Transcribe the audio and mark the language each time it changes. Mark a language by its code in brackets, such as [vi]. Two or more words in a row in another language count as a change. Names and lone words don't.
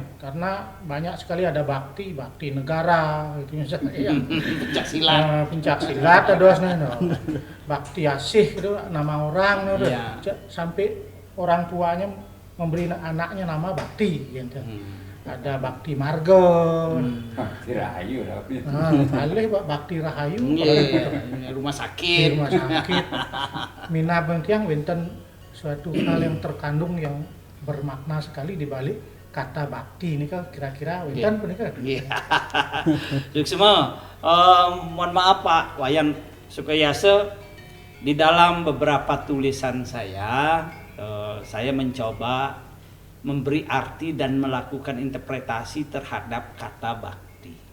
[id] Karena banyak sekali ada bakti negara gitu misalnya ya. Pencak silat ada bakti asih itu nama orang sampai orang tuanya memberi anaknya nama bakti gitu. Ada bakti marga. Bakti Rahayu Boleh bakti Rahayu. Rumah sakit. Mina bentiang wenten suatu hal yang terkandung yang bermakna sekali di balik kata bakti ini kan kira-kira [ban] wenten penikah. [id] Semua, mohon maaf Pak Wayan Sukoyase, di dalam beberapa tulisan saya mencoba memberi arti dan melakukan interpretasi terhadap kata bakti.